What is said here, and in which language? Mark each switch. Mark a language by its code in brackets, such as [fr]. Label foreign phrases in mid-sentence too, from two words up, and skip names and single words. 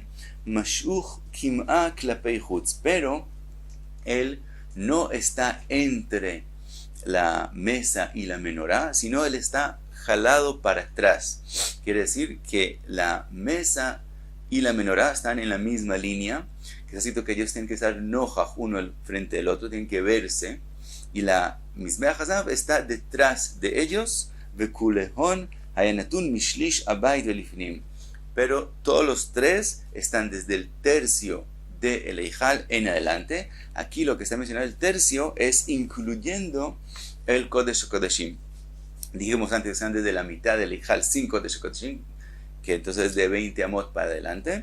[he] משוך קמעא כלפי חוץ, [es] pero él no está entre la mesa y la menorá, sino él está jalado para atrás. Quiere decir que la mesa y la menorá están en la misma línea, que necesito que ellos tienen que estar nojaj uno frente del otro, tienen que verse, y la [he] מזבח הזהב [es] está detrás de ellos, [he] וכולהון היונתון משליש הבית ולפנים, [es] pero todos los tres están desde el tercio de el Eijal en adelante. Aquí lo que está mencionado el tercio es incluyendo el [he] קודש הקודשים. [es] Dijimos antes que están desde la mitad del Eijal sin [he] קודש הקודשים, [es] que entonces es de 20 amot para adelante.